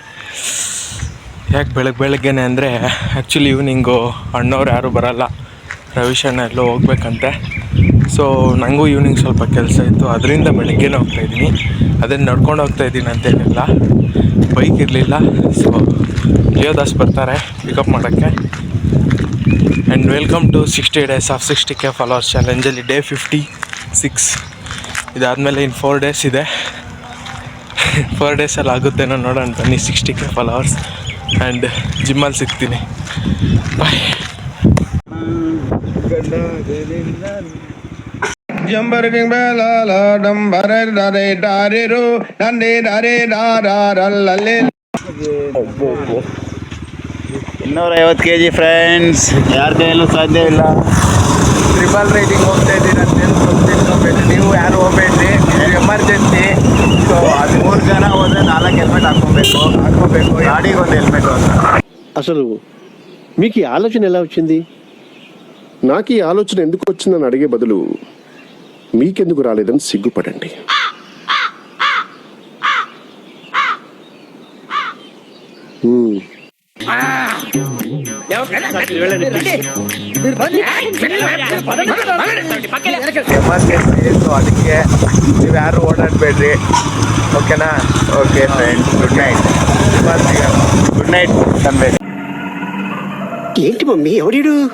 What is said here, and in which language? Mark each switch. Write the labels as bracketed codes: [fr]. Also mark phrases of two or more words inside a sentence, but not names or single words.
[kn] ಯಾಕೆ ಬೆಳಗ್ಗೆನೆ ಅಂದರೆ [en] actually eveningu [kn] ಅಣ್ಣವ್ರು ಯಾರೂ ಬರೋಲ್ಲ, ರವಿಶಣ್ಣ ಎಲ್ಲೋ ಹೋಗ್ಬೇಕಂತೆ. ಸೊ ನನಗೂ ಈವ್ನಿಂಗ್ ಸ್ವಲ್ಪ ಕೆಲಸ ಇತ್ತು, ಅದರಿಂದ ಬೆಳಗ್ಗೆನೇ ಹೋಗ್ತಾಯಿದ್ದೀನಿ. ಅದನ್ನು ನಡ್ಕೊಂಡು ಹೋಗ್ತಾಯಿದ್ದೀನಿ ಅಂತೇನಿಲ್ಲ, ಬೈಕ್ ಇರಲಿಲ್ಲ. ಸೊ ಲಿಯೋದಾಸ್ ಬರ್ತಾರೆ ಪಿಕಪ್ ಮಾಡೋಕ್ಕೆ. [en] and welcome to 60 days of 60K followers challengeಲ್ಲಿ day 56. [kn] ಇದಾದಮೇಲೆ ಇನ್ನು 4 days ಇದೆ. 4 ಡೇಸಲ್ಲಿ ಆಗುತ್ತೇನೋ ನೋಡೋಣ ಬನ್ನಿ 60K ಫಾಲೋವರ್ಸ್. ಆ್ಯಂಡ್ ಜಿಮ್ಮಲ್ಲಿ ಸಿಗ್ತೀನಿ. ಬಾಯ್. ಜಂಬರಕಿಂಗ್ ಬೇಲಾಲ ಡಂಬರೆ ಡರೆ ಡಾರಿರು ಡಂಡೆ ಡರೆ ಡಾರಲ್ಲೇ 250 kg ಫ್ರೆಂಡ್ಸ್, ಯಾರ ಕೈಯಲ್ಲೂ ಸಾಧ್ಯ ಇಲ್ಲ. [en] triple riding [kn] ಹೋಗ್ತಾ ಇದ್ದೀನಿ ಅಂತೇಳಿ ಹೋಗ್ಬೇಕು. ನೀವು ಯಾರು ಹೋಗ್ಬೇಡ್ರಿ, ಎಮರ್ಜೆನ್ಸಿ. ಸೊ ಅದು 3 ಜನ ಹೋದರೆ 4 ಹೆಲ್ಮೆಟ್ ಹಾಕ್ಕೋಬೇಕು. ಗಾಡಿಗೆ ಒಂದು ಹೆಲ್ಮೆಟ್ ಅಂತ. [te] అసలు మీకు ఈ ఆలోచన ఎలా వచ్చింది? నాకు ఈ ఆలోచన ఎందుకు వచ్చిందని అడిగే బదులు మీకెందుకు రాలేదని సిగ్గుపడండి. [kn] ಎಮರ್ಜೆನ್ಸಿ. ಸೊ ಅದಕ್ಕೆ ನೀವು ಯಾರು ಓಡಾಡಬೇಡ್ರಿ, ಓಕೆನಾ? [en] okay friends, good night. good night ಅನ್ಬೇಕು. [te] ఏంటి మమ్మీ ఎవడీడు?